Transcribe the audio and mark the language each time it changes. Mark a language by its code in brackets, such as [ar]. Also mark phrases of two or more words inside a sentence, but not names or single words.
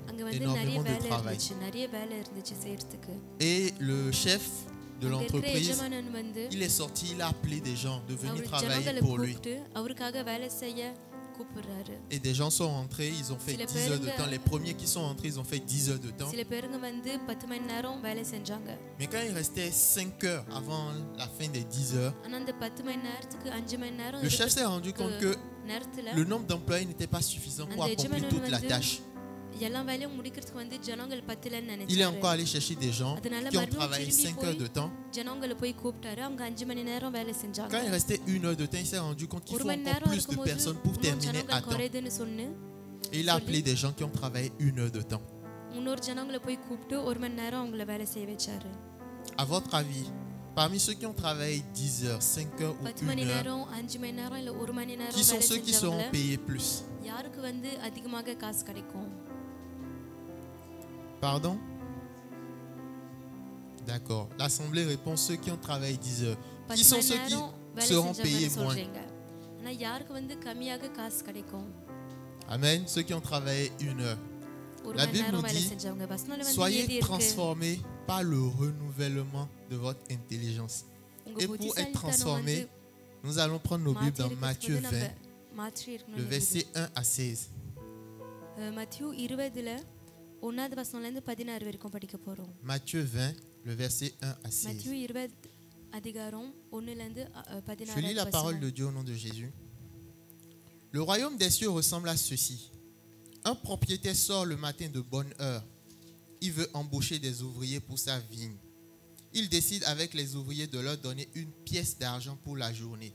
[ta] அங்கே வந்து நிறைய [fr] Énormément de [ta] வேலை [fr] travail. [ta] இருந்துச்சு, நிறைய வேலை இருந்துச்சு செய்யறதுக்கு. [fr] Et le chef de [ta] அங்க இருக்கிற [fr] l'entreprise, [ta] எஜமானன் வந்து [fr] il est sorti, il a appelé des gens de venir [ta] அவர் [fr] travailler [ta] ஜனங்களை [fr] pour lui. [ta] கூப்பிட்டு அவருக்காக வேலை செய்ய கூப்பிடுறாரு. [fr] Et des gens sont rentrés, ils ont fait S'il est 10 heures de pérenne- temps. Les premiers qui sont rentrés, ils ont fait 10 heures de temps. [ta] சில பேருங்க வந்து 10 மணி நேரம் வேலை செஞ்சாங்க. [fr] Mais quand il restait 5 heures avant la fin des 10 heures, [ta] ஆனா அந்த 10 மணி நேரத்துக்கு 5 மணி நேரம் [fr] le chef s'est rendu compte que [ta] நேரத்துல [fr] le nombre d'employés n'était pas suffisant pour [ta] அந்த [fr] accomplir [ta] எஜமானன் [fr] toute la [ta] வந்து [fr] tâche. [ta] எல்லா வேலையும் முடிக்கிறதுக்கு வந்து ஜனங்கள் பத்தலன்னு [fr] Il est [ta] நினைச்சாரு. [fr] encore allé chercher des gens [ta] அதனால [fr] qui ont [ta] மறுபடியும் [fr] travaillé [ta] திரும்பி [fr] 5 heures de temps. [ta] ஜனங்களை போய் கூப்பிட்டாரு. அவங்க 5 மணி நேரம் வேலை செஞ்சாங்க. [fr] Quand il restait 1 heure de temps, il s'est rendu compte qu'il [ta] ஒரு [fr] faut [ta] மணி [fr] encore [ta] நேரம் [fr] plus de [ta] இருக்கும்போது [fr] personnes pour [ta] இன்னும் [fr] terminer à [ta] ஜனங்கள் [fr] temps. [ta] குறையுதுன்னு சொன்னு [fr] Et il a appelé des gens qui ont travaillé 1 heure de temps. [ta] இன்னொரு ஜனங்களை போய் கூப்பிட்டு 1 மணி நேரம் அவங்கள வேலை செய்ய வச்சாரு. [fr] À votre avis, parmi ceux qui ont travaillé 10 heures, 5 heures ou [ta] 10 மணி [fr] 1 heure, [ta] நேரம் 5 மணி நேரம் இல்ல 1 மணி நேரம் [fr] qui sont [ta] வேலை [fr] ceux qui seront [ta] செஞ்சவங்கள [fr] payés plus? [ta] யாருக்கு வந்து அதிகமாக காசு கிடைக்கும்? [fr] Pardon? D'accord. L'Assemblée répond ceux qui ont travaillé 10 heures. Qui [ta] 10 [fr] sont [ta] மணி [fr] ceux qui [ta] நேரம் வேலை [fr] seront [ta] செஞ்சவங்க [fr] payés moins? [ta] சொல்றீங்க. ஆனா யாருக்கு வந்து கம்மியாக காசு கிடைக்கும்? [fr] Amen. Ceux qui ont travaillé 1 heure. [ta] ஒரு [fr] La [ta] மணி [fr] Bible [ta] நேரம் [fr] nous [ta] வேலை [fr] dit, [ta] செஞ்சவங்க. வசனத்துல வந்து [fr] Soyez [ta] எழுதி இருக்கு. [fr] transformés par le renouvellement de votre intelligence. [ta] உங்க [fr] Et pour être [ta] புத்திசாலித்தனம் [fr] transformés, [ta] வந்து [fr] nous allons prendre nos Bibles dans [ta] மாற்றி [fr] Matthieu [ta] இருக்கிறது [fr] 20, [ta] நம்ம மாற்றி [fr] le [ta] இருக்கணும். [fr] verset 1 à 16. [ta] மத்தியூ 20ல 1வது வசனம்ல இருந்து 16 வரைக்கும் படிக்க போறோம். [fr] Matthieu 20, le verset 1 à 16. [ta] மத்தியூ 20 அதிகாரம் 1ல இருந்து 16 [fr] Je lis la parole de Dieu au nom de Jésus. Le royaume des cieux ressemble à ceci. Un propriétaire sort le matin de bonne heure. Il veut embaucher des ouvriers pour sa vigne. Il décide avec les ouvriers de leur donner une pièce d'argent pour la journée.